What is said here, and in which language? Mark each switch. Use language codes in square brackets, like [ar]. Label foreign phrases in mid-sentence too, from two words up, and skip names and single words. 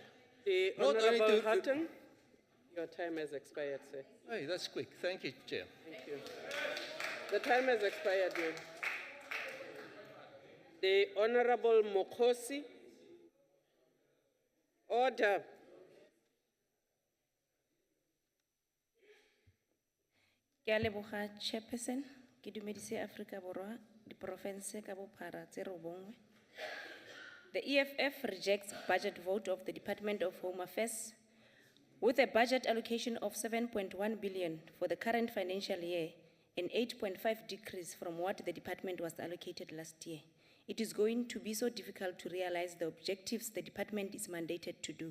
[en] Honourable Hutton, your time has expired, sir. Hey, that's quick. Thank you, Chair. Thank you. The time has expired, ma'am. The Honourable Mokhosi. Order. [tn] Ke a leboga, Chairperson. Ke Ke dumedise Afrika Borwa, di province ka bophara tse robongwe. [en] The EFF rejects budget vote of the Department of Home Affairs with a budget allocation of 7.1 billion for the current financial year, an 8.5 decrease from what the department was allocated last year. It is going to be so difficult to realize the objectives the department is mandated to do.